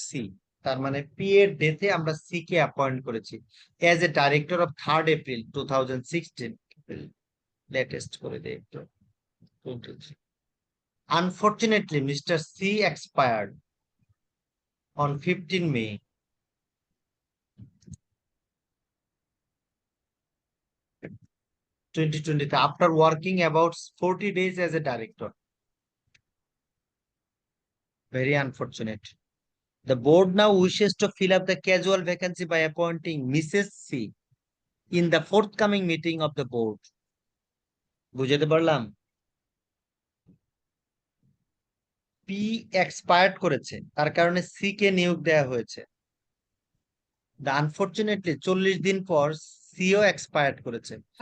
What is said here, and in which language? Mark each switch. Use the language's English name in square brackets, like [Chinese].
[Bangla] C, তার মানে P এর ডেথে আমরা সি কে অ্যাপয়েন্ট করেছি [English] as a director of 3rd April 2016, [Bangla] latest করে দেই একটু। [English] Unfortunately, Mr. C expired on 15 May 2023 after working about 40 days as a director. Very unfortunate. The board now wishes to fill up the casual vacancy by appointing Mrs. C in the forthcoming meeting of the board. [Bangla] বুঝতে পারলাম? P expired করেছে, তার কারণে C K নিয়োগ দেওয়া হয়েছে। Unfortunately 40 দিন পর সিও এক্সপায়ার্ড করেছে।